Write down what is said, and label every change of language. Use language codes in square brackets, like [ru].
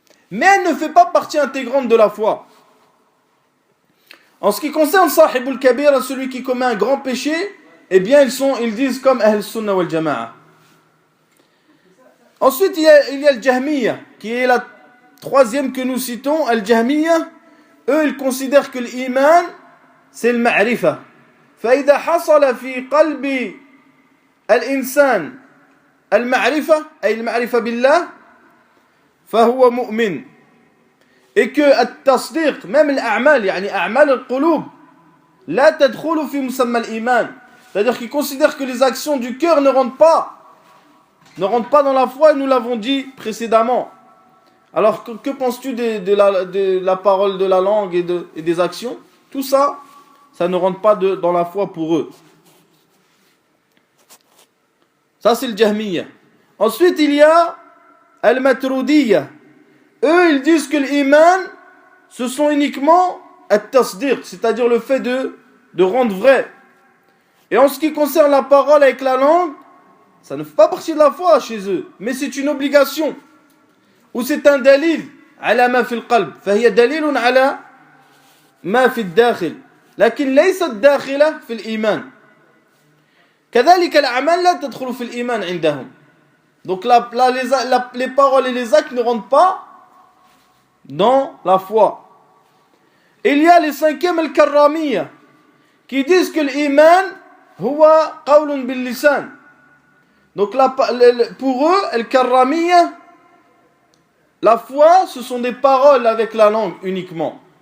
[fr] Mais elle ne fait pas partie intégrante de la foi. En ce qui concerne Sahibul Kabir, celui qui commet un grand péché, eh bien ils disent comme Ahl Sunnah wal Jama'a. Ensuite il y a le Jahmiya, qui est la troisième que nous citons. Al Jahmiya, eux ils considèrent que l'iman c'est le ma'rifa. [ar] فإذا حصل في قلب الإنسان المعرفة أي المعرفة بالله فهو مؤمن. [fr] Et que [ar] التصديق [fr] même [ar] الأعمال يعني أعمال القلوب لا تدخل في مسمى الإيمان. [fr] C'est-à-dire qu'ils considèrent que les actions du cœur ne rentrent pas dans la foi, et nous l'avons dit précédemment. Alors que penses-tu de la parole de la langue et des actions? Tout ça, ça ne rentre pas dans la foi pour eux. Ça c'est le Jahmiya. Ensuite il y a Al-Maturudiyya. Eux ils disent que l'iman ce sont uniquement at-tasdiq, c'est-à-dire le fait de rendre vrai. Et en ce qui concerne la parole avec la langue, ça ne fait pas partie de la foi chez eux, mais c'est une obligation. Ou c'est un [ar] dalil ala ma fi al-qalb, فهي دليل على ما في الداخل لكن ليست داخلة في الإيمان. كذلك الأعمال لا تدخل في الإيمان عندهم. [fr] Donc les paroles et les actes ne rentrent pas dans la foi. Il y a les cinquièmes al-karramiyya qui disent que l'iman [ar] huwa qawlun bil lisan. [fr] Donc pour eux, al-karramiyya, la foi ce sont des paroles avec la langue uniquement.